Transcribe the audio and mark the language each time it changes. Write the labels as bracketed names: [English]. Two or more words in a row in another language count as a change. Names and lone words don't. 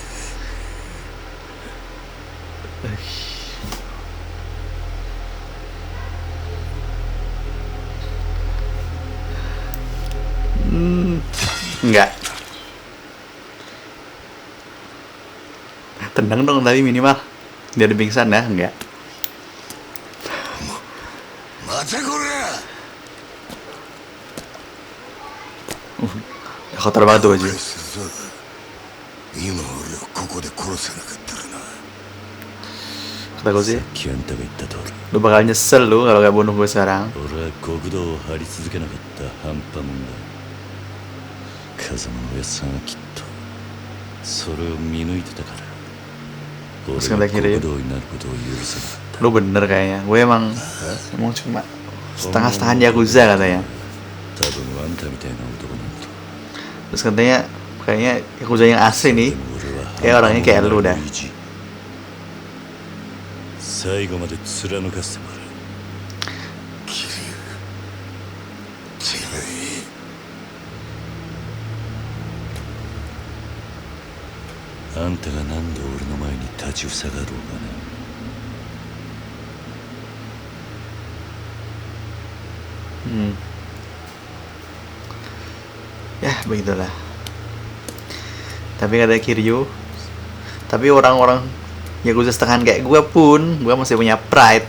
[Indonesian] Enggak. Tenang dong tadi minimal. Dia ada pingsan ya? Enggak. [Japanese] またこれ [Indonesian] Kotor banget tuh baju. [Japanese] 今俺をここで殺さなかったらな [Indonesian] Kata Kuze, [Japanese] キャンタが言った通り [Indonesian] lu bakal nyesel lu kalau gak bunuh gue sekarang. [Japanese] 俺は極道を張り続けなかった半端もんだ。風間のおやっさんはきっとそれを見抜いてたから俺が極道になることを許さなかった。 [Indonesian] Lu bener kayaknya. Gue emang cuma setengah-setengah Yakuza katanya. [Japanese] 多分あんたみたいな男なんだ。 [Indonesian] Terus katanya kayaknya Yakuza yang asli nih [Japanese] でも俺は [Indonesian] kayak orangnya kayak lu dah. [Japanese] 最後まで貫かせてもらう。てめえあんたが何度俺の前に立ちふさがろうがな。 [Indonesian] Ya begitulah. Tapi kata Kiryu, tapi orang-orang Yakuza setengahan kayak gue pun, gue masih punya pride.